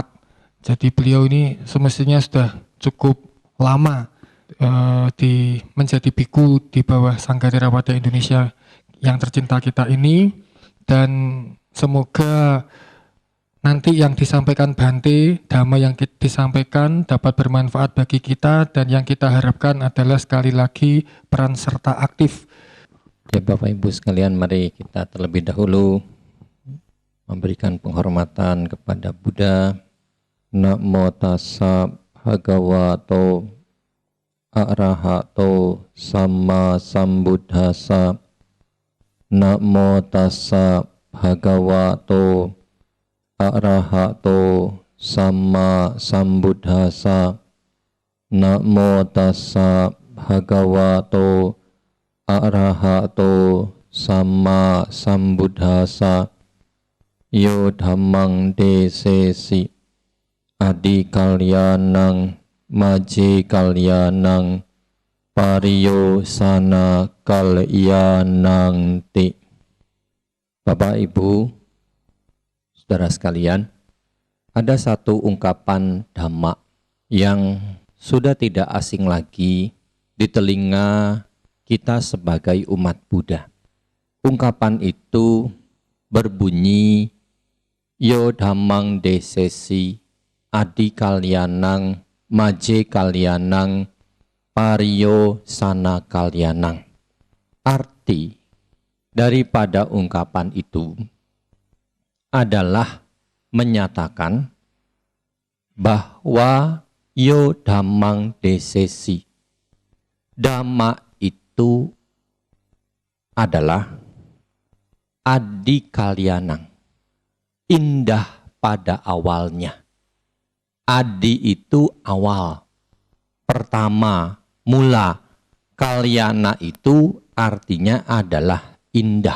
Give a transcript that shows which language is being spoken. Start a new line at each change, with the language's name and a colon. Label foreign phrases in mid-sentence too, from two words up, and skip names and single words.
Indonesian: Jadi beliau ini semestinya sudah cukup lama menjadi biku di bawah Sangga Theravada Indonesia yang tercinta kita ini, dan semoga nanti yang disampaikan Bante, Dhamma yang disampaikan dapat bermanfaat bagi kita, dan yang kita harapkan adalah sekali lagi peran serta aktif. Ya, Bapak Ibu sekalian, mari kita terlebih dahulu memberikan penghormatan kepada Buddha.
Pali: Namo tassa bhagavato arahato sama sambuddhassa. Namo tassa bhagavato arahato sama sambuddhassa. Namo tassa bhagavato arahato sama sambuddhassa. Yo dhammang desesi adi kalyanang maje kalyanang pariyo sana kalyanang ti.
Indonesian: Bapak Ibu, saudara sekalian, ada satu ungkapan Dhamma yang sudah tidak asing lagi di telinga kita sebagai umat Buddha. Ungkapan itu berbunyi,
Pali: Yo dhammang desesi adi kalyanang maje kalyanang pariyo sana kalyanang.
Indonesian: Arti daripada ungkapan itu adalah menyatakan bahwa
Pali: yo dhammang desesi,
Indonesian: Dhamma itu adalah
Pali: adi kalyanang,
Indonesian: indah pada awalnya. Adi itu awal, pertama, mula. Kalyana itu artinya adalah indah.